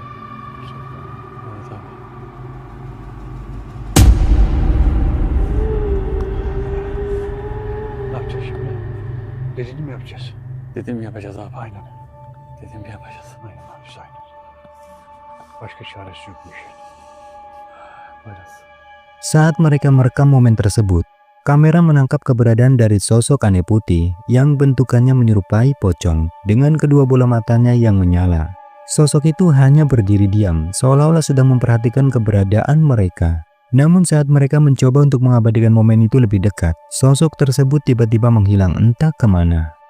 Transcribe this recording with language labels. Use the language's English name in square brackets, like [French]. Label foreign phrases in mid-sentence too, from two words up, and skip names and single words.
[Turkish] Evet abi. Ne yapacağız şimdi? Dediğini mi yapacağız? Dediğimi yapacağız abi, aynen. Dediğimi yapacağız. Aynen abi, aynen. Başka çaresi yok bu işin. Poyraz. [Indonesian] Saat mereka merekam momen tersebut, kamera menangkap keberadaan dari sosok aneh putih yang bentukannya menyerupai pocong dengan kedua bola matanya yang menyala. Sosok itu hanya berdiri diam, seolah-olah sedang memperhatikan keberadaan mereka. Namun saat mereka mencoba untuk mengabadikan momen itu lebih dekat, sosok tersebut tiba-tiba menghilang entah kemana.